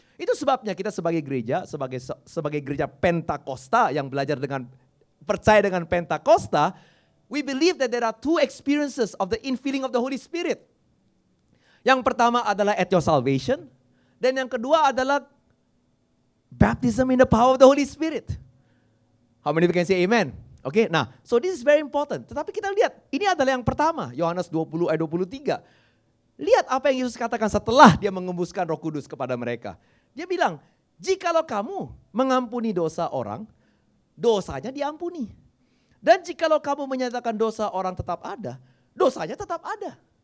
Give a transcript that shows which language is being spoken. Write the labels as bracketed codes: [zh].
[id] Itu sebabnya kita sebagai gereja, sebagai gereja Pentakosta yang belajar dengan percaya dengan Pentakosta, [en] we believe that there are 2 experiences of the infilling of the Holy Spirit. [id] Yang pertama adalah [en] at your salvation, [id] dan yang kedua adalah [en] baptism in the power of the Holy Spirit. How many of you can say amen? Okay, nah, so this is very important. [id] Tetapi kita lihat, ini adalah yang pertama, Yohanes 20 ayat 23. Lihat apa yang Yesus katakan setelah dia mengembuskan Roh Kudus kepada mereka. Dia bilang, jikalau kamu mengampuni dosa orang, dosanya diampuni. Dan jikalau kamu menyatakan dosa orang tetap ada, dosanya tetap ada.